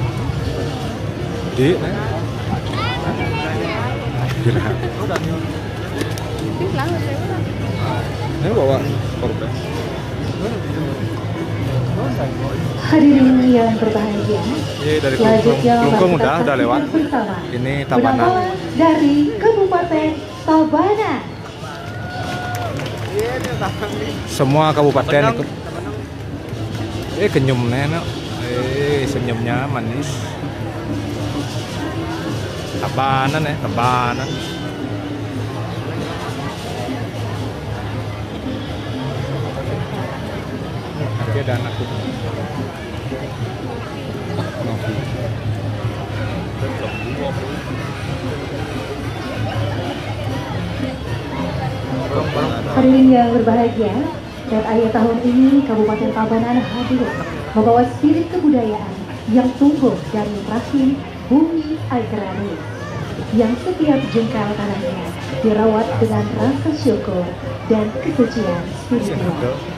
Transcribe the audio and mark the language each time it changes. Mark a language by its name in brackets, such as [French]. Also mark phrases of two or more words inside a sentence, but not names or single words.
[Indonesian] Di? Kira. Ini bawa korban. Hadirin yang berbahagia, Iya, dari selanjutnya Kelungkung mari kita udah lewat. saksikan bersama Ini Tabanan. penampilan dari Kabupaten Tabanan. Semua kabupaten ikut. Kenyum nenek. Senyumnya manis. Tabanan Tabanan. Oke, dan aku. Ngopi. Hadirin yang berbahagia, dan akhir tahun ini Kabupaten Tabanan hadir membawa spirit kebudayaan yang tumbuh dari rahim bumi agraris, yang setiap jengkal tanahnya dirawat dengan rasa syukur dan kesucian spiritual.